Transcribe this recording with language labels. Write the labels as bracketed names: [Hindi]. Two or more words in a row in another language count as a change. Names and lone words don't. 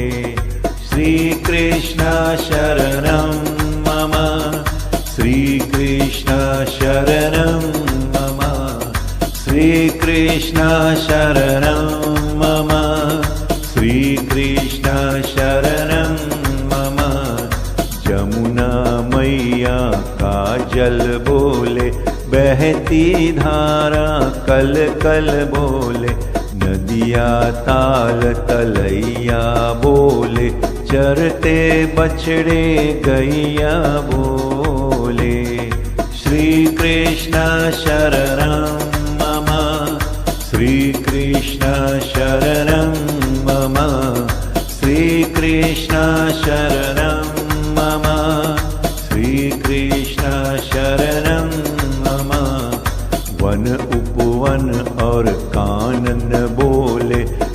[Sanskrit] श्री कृष्ण शरणं मम श्रीकृष्ण शरणं मम श्रीकृष्ण शरणं मम श्रीकृष्ण शरणं मम। [Hindi] जमुना मैया का जल बोले, बहती धारा कल कल बोले, नदिया ताल तलैया बोले, चरते बछड़े गैया बोले। [Sanskrit] श्री कृष्ण शरणं मम श्रीकृष्ण शरणं मम श्रीकृष्ण शरणं मम श्रीकृष्ण शरणं मम। [Hindi] वन उपवन और कानन बोले,